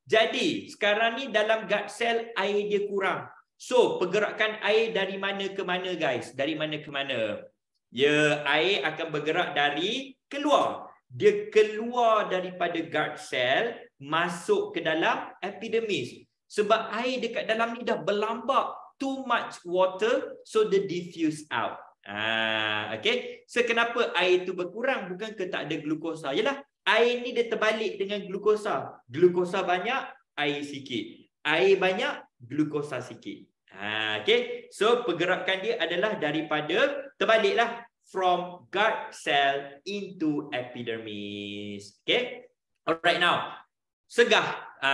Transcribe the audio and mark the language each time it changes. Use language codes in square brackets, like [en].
[ms] Jadi, sekarang ni dalam gut cell air dia kurang. So, pergerakan air dari mana ke mana guys? Dari mana ke mana? Ya, air akan bergerak dari keluar. Dia keluar daripada gut cell, masuk ke dalam epidermis. Sebab air dekat dalam ni dah berlambak. [en] Too much water, so they diffuse out. [ms] Okay. So, kenapa air tu berkurang? Bukan ke tak ada glukosa? Yalah, air ni dia terbalik dengan glukosa. Glukosa banyak, air sikit. Air banyak, glukosa sikit. Okay. So, pergerakan dia adalah daripada, terbaliklah, [en] from gut cell into epidermis. [ms] Okay. Alright, now. Segah.